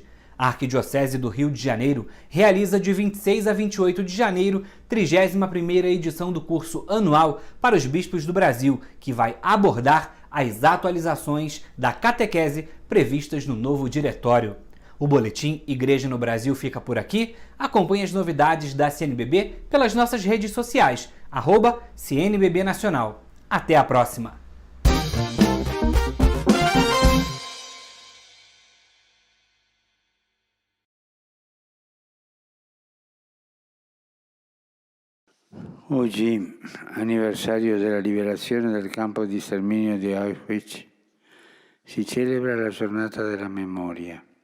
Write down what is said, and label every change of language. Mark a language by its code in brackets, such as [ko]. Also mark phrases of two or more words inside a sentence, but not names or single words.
[pt] A Arquidiocese do Rio de Janeiro realiza de 26 a 28 de janeiro 31ª edição do curso anual para os bispos do Brasil, que vai abordar as atualizações da catequese previstas no novo diretório. O boletim Igreja no Brasil fica por aqui. Acompanhe as novidades da CNBB pelas nossas redes sociais, @CNBB Nacional. Até a próxima! [it] Oggi, anniversario della liberazione del campo di sterminio di Auschwitz, si celebra la giornata della memoria.